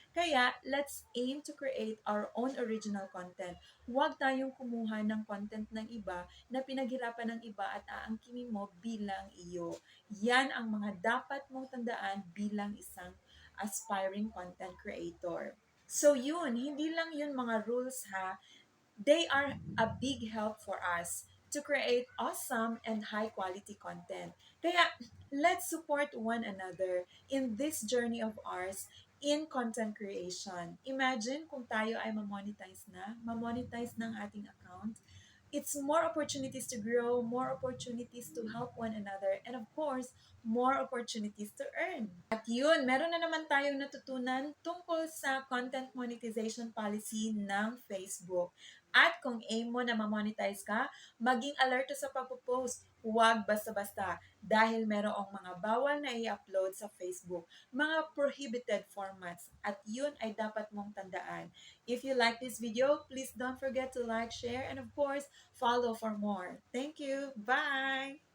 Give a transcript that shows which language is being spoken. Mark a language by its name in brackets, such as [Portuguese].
[English] Kaya, let's aim to create our own original content. [Filipino] Huwag tayong kumuha ng content ng iba na pinaghirapan ng iba at aangkinin mo bilang iyo. Yan ang mga dapat mong tandaan bilang isang aspiring content creator. So yun, hindi lang yun mga rules ha. [English] They are a big help for us to create awesome and high quality content. Kaya, let's support one another in this journey of ours in content creation. [Filipino] Imagine kung tayo ay mamonetize ng ating account. [English] It's more opportunities to grow, more opportunities to help one another, and of course, more opportunities to earn. [Filipino] At yun, meron na naman tayong natutunan tungkol sa content monetization policy ng Facebook. At kung aim mo na ma-monetize ka, maging alerto sa pagpo-post. Huwag basta-basta dahil merong mga bawal na i-upload sa Facebook, mga prohibited formats, at yun ay dapat mong tandaan. [English] If you like this video, please don't forget to like, share, and of course, follow for more. Thank you. Bye!